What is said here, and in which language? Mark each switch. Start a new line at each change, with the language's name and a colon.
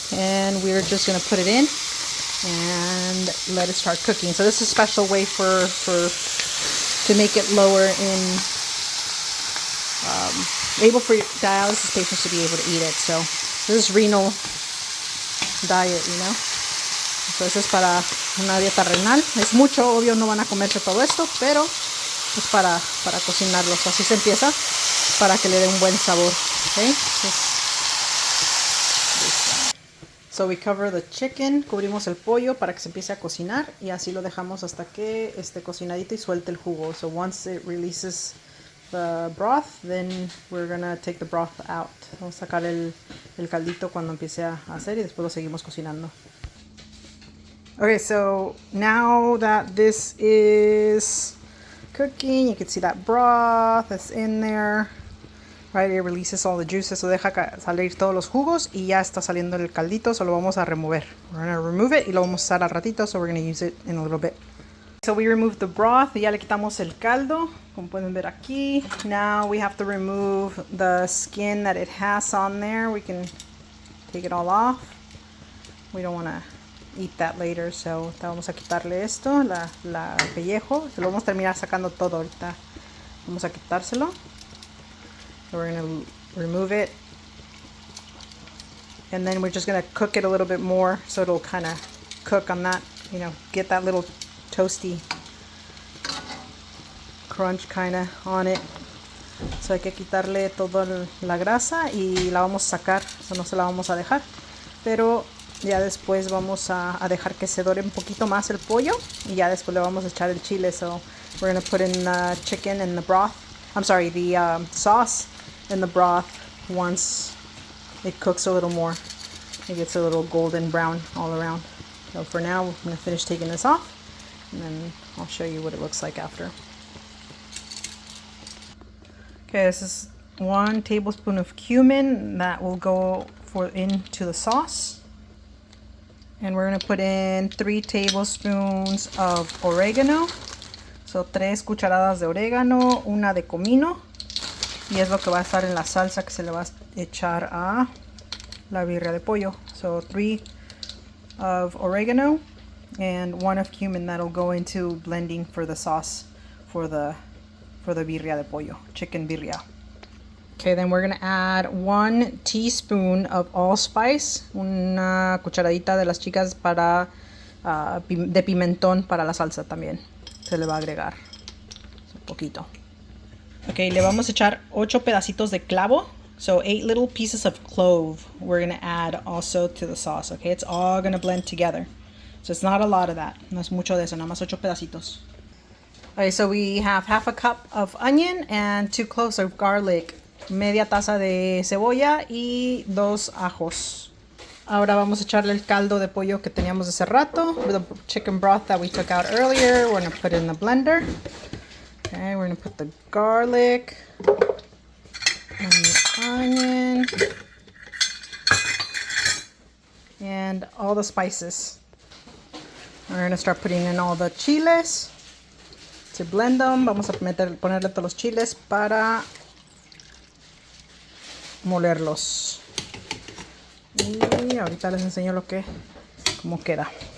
English: And we're just going to put it in and let it start cooking. So this is a special way to make it lower in, able for dialysis patients to be able to eat it. So this is renal diet, you know.
Spanish: Entonces para una dieta renal. Es mucho, obvio no van a comerse todo esto, pero es para cocinarlos. Así se empieza para que le dé un buen sabor. Okay?
English: So we cover the chicken,
Spanish: cubrimos el pollo para que se empiece a cocinar y así lo dejamos hasta que esté cocinadito y suelte el jugo.
English: So once it releases the broth, then we're gonna take the broth out.
Spanish: Vamos a sacar el caldito cuando empiece a hacer y después lo seguimos cocinando.
English: Okay, so now that this is cooking, you can see that broth is in there. Right, it releases all the juices,
Spanish: so deja salir todos los jugos y ya está saliendo el caldito, so lo vamos a remover.
English: We're going to remove it
Spanish: y lo vamos a usar al ratito,
English: so we're going to use it in a little bit. So we removed the broth
Spanish: y ya le quitamos el caldo, como pueden ver aquí.
English: Now we have to remove the skin that it has on there. We can take it all off. We don't want to eat that later, so
Spanish: vamos a quitarle esto, la pellejo. Se lo vamos a terminar sacando todo ahorita. Vamos a quitárselo.
English: So we're going to remove it. And then we're just going to cook it a little bit more so it'll kind of cook on that, you know, get that little toasty crunch kind of on it.
Spanish: So hay que quitarle toda la grasa y la vamos a sacar, so no se la vamos a dejar. Pero ya después vamos a dejar que se dore un poquito más el pollo y ya después le vamos a echar el chile.
English: So we're going to put in the chicken and the broth. I'm sorry, the sauce and the broth once it cooks a little more. It gets a little golden brown all around. So for now, I'm going to finish taking this off and then I'll show you what it looks like after. Okay, this is 1 tablespoon of cumin that will go into the sauce. And we're going to put in 3 tablespoons of oregano.
Spanish: So 3 cucharadas de orégano, una de comino. Y es lo que va a estar en la salsa que se le va a echar a la birria de pollo.
English: So 3 of oregano and 1 of cumin that'll go into blending for the sauce for the birria de pollo, chicken birria. Okay, then we're going to add 1 teaspoon of allspice,
Spanish: una cucharadita de las chicas para de pimentón para la salsa también. Se le va a agregar un poquito. Okay, le vamos a echar 8 pedacitos de clavo.
English: So 8 little pieces of clove we're going to add also to the sauce. Okay, it's all going to blend together. So it's not a lot of that.
Spanish: No es mucho de eso, nada más 8 pedacitos.
English: Okay, so we have half a cup of onion and 2 cloves of garlic.
Spanish: Media taza de cebolla y 2 ajos. Ahora vamos a echarle el caldo de pollo que teníamos hace rato.
English: The chicken broth that we took out earlier. We're going to put it in the blender. Okay, we're going to put the garlic and the onion and all the spices. We're going to start putting in all the chiles to blend them.
Spanish: Vamos a ponerle todos los chiles para molerlos. Y ahorita les enseño cómo queda.